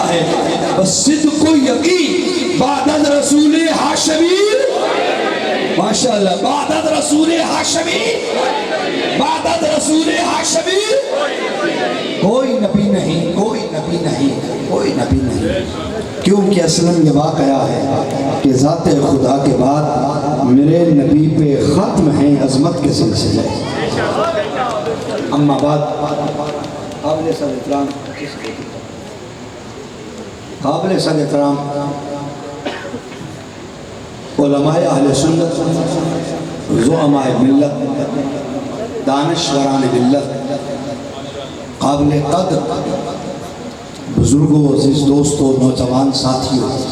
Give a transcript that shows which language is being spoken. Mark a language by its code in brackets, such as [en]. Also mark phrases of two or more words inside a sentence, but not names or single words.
[ur] ہے بس صدق و یقین [fa] بعد از رسول ہاشمی [ur] ماشاءاللہ [fa] بعد از رسول ہاشمی بعد از رسول ہاشمی [ur] کوئی نبی نہیں کوئی نبی نہیں کوئی نبی نہیں کیونکہ اصلاً یہ واقعہ ہے کہ ذات خدا کے بعد میرے نبی پہ ختم ہیں عظمت کے سلسلے [ar] اما بعد [ur] قابل صد احترام قابل صد احترام علماء اہل سنت زعماء ملت دانشوران ملت قابل قدر بزرگوں عزیز دوستوں نوجوان ساتھیوں